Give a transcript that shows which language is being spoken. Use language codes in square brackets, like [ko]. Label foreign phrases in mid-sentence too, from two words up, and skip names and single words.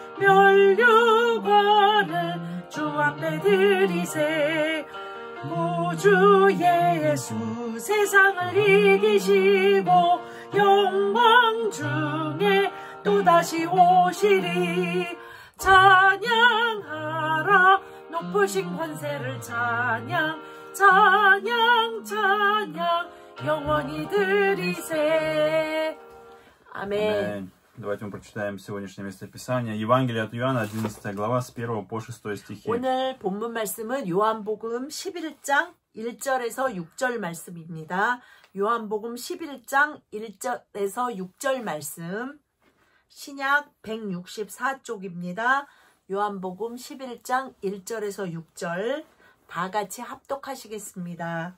[ko] 멸류관을 주 앞에 드리세 구주 예수 세상을 이기시고 영광 중에 또다시 오시리 찬양하라 높으신 권세를 찬양 찬양 찬양 영원히 드리세. 아멘. [ru] Давайте мы прочитаем сегодняшнее местописание. Евангелие от Иоанна, 11 глава, с 1 по 6 стихи. [ko] 오늘 본문 말씀은 요한복음 11장 1절에서 6절 말씀입니다. 요한복음 11장 1절에서 6절 말씀. 신약 164쪽입니다. 요한복음 11장 1절에서 6절 다 같이 합독하시겠습니다.